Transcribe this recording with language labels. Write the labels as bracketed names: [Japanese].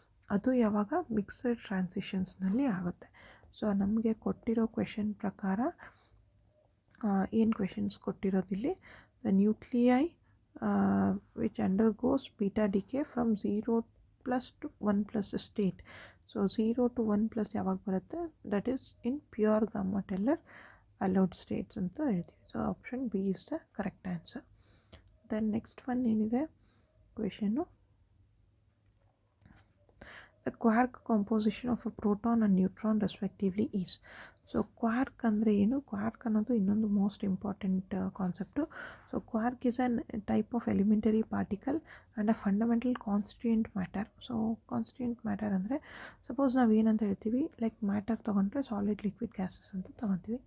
[Kannada] ಅದು ಯಾವಾಗ ಮಿಕ್ಸಡ್ ಟ್ರಾನ್ಸಿಷನ್ಸ್ನಲ್ಲಿ ಆಗುತ್ತೆ. ಸೊ ನಮಗೆ ಕೊಟ್ಟಿರೋ ಕ್ವೆಶನ್ ಪ್ರಕಾರ ಏನು questions ಕೊಟ್ಟಿರೋದಿಲ್ಲಿ, [English] The nuclei which undergoes beta decay from 0+ to 1+ state. So 0 to 1+ [Kannada] ಯಾವಾಗ ಬರುತ್ತೆ, [English] that is in pure Gamow Teller allowed states [Kannada] ಅಂತ ಹೇಳ್ತೀವಿ. [English] So option B is the correct answer. Then next one [Kannada] ಏನಿದೆ question, [English] the quark composition of a proton and neutron respectively is. [Kannada] So Quark ಅಂದರೆ ಏನು, Quark ಅನ್ನೋದು ಇನ್ನೊಂದು most important concept. [English] So quark is an type of elementary particle and a fundamental constituent matter. [Kannada] So constituent matter ಅಂದರೆ suppose ನಾವು ಏನಂತ ಹೇಳ್ತೀವಿ, like matter ತೊಗೊಂಡ್ರೆ solid liquid gases ಅಂತ ತೊಗೊತೀವಿ.